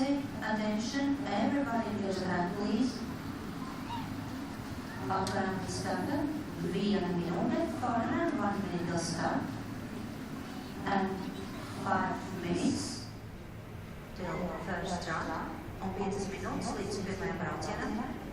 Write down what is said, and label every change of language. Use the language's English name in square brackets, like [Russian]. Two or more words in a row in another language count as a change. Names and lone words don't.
[English] Attention, everybody clears track, please. [Latvian] Apkārtnē starta 1 minūte, [English] forerunner 1 minute till start. And 5 minutes till first run. [Latvian] Un 5 minūtes līdz pirmajam braucienam.